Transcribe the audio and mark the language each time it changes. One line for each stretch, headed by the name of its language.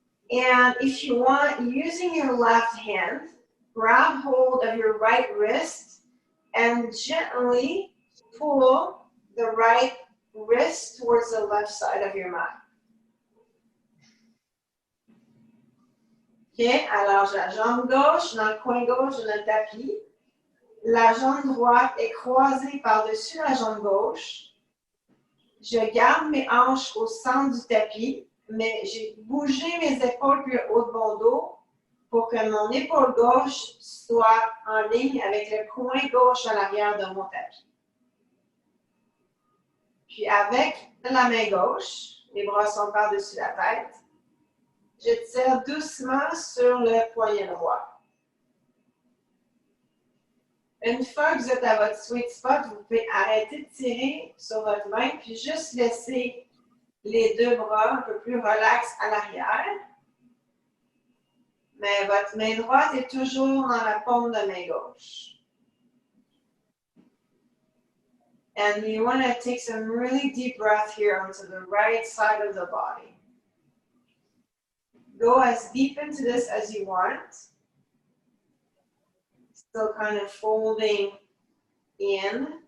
English: And if you want, using your left hand, grab hold of your right wrist and gently pull the right wrist towards the left side of your mat.
French: Ok, alors j'ai la jambe gauche dans le coin gauche de notre tapis. La jambe droite est croisée par-dessus la jambe gauche. Je garde mes hanches au centre du tapis, mais j'ai bougé mes épaules plus haut de mon dos pour que mon épaule gauche soit en ligne avec le coin gauche à l'arrière de mon tapis. Puis avec la main gauche, les bras sont par-dessus la tête, je tire doucement sur le poignet droit. Une fois que vous êtes à votre sweet spot, vous pouvez arrêter de tirer sur votre main puis juste laisser les deux bras un peu plus relax à l'arrière. Mais votre main droite est toujours dans la paume de main gauche.
English: And you want to take some really deep breath here onto the right side of the body. Go as deep into this as you want. Still kind of folding in.